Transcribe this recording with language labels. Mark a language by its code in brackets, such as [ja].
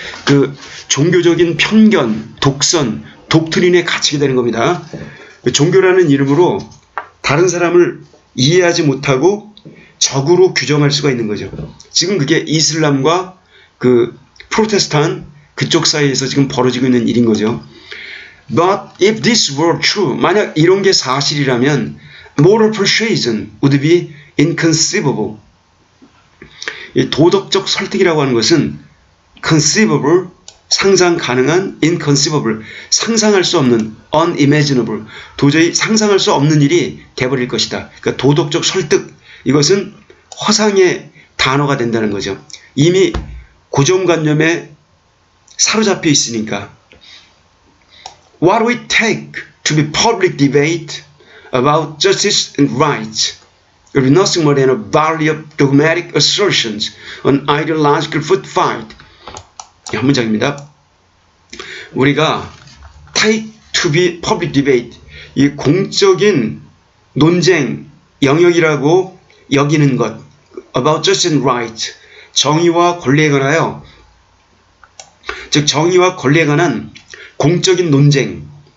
[ko] 그 종교적인 편견, 독선, 독트린에 갇히게 되는 겁니다. 종교라는 이름으로 다른 사람을 이해하지 못하고 적으로 규정할 수가 있는 거죠. 지금 그게 이슬람과 그 프로테스탄 그쪽 사이에서 지금 벌어지고 있는 일인 거죠. [en] But if this were true, [ko] 만약 이런 게 사실이라면 [en] moral persuasion would be inconceivable. [ko] 이 도덕적 설득이라고 하는 것은 conceivable, 상상 가능한, inconceivable, 상상할 수 없는, unimaginable, 도저히 상상할 수 없는 일이 돼버릴 것이다. 그러니까 도덕적 설득, 이것은 허상의 단어가 된다는 거죠. 이미 고정관념에 사로잡혀 있으니까. [en] What we take to be public debate about justice and rights will be nothing more than a volley of dogmatic assertions on ideological foot fight. [ko] 한 문장입니다. 우리가 [en] take to be public debate, [ko] 이 공적인 논쟁 영역이라고 여기는 것, [en] about justice and right, [ko] 정의와 권리에 관하여, 즉 정의와 권리에 관한 공적인 논쟁,